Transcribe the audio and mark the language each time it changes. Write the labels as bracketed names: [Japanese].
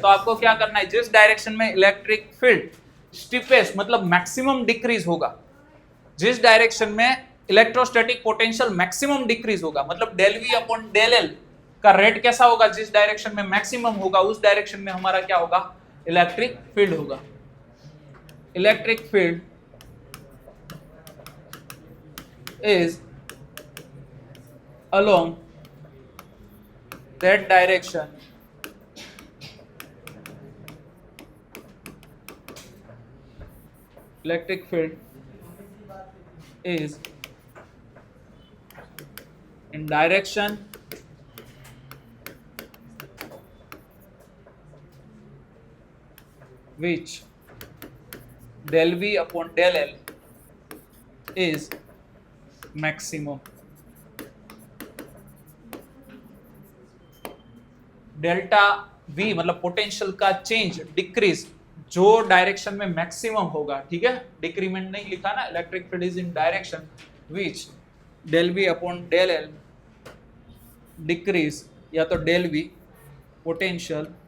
[Hindi] तो आपको क्या करना है, जिस डायरेक्शन में इलेक्ट्रिक फील्ड स्टीपेस्ट मतलब मैक्सिमम डिक्रीज होगा, जिस डायरेक्शन में इलेक्ट्रोस्टैटिक पोटेंशियल मैक्सिमम डिक्रीज होगा, मतलब del V upon del L का रेट कैसा होगा, जिस डायरेक्शन में मैक्सिमम होगा उस डायरेक्शन में हमारा क्या होगा, इलेक्ट्रिक फील्ड होगा। [English] Electric field is along that direction electric field is in direction which del V upon del L is maximum. [Hindi] Delta V मतलब पोटेंशियल का चेंज डिक्रीज जो डायरेक्शन में मैक्सिमम होगा, ठीक है, डिक्रीमेंट नहीं लिखा ना, [English] electric field is in direction which del V upon del L decrease, [Hindi] या तो डेल V पोटेंशियल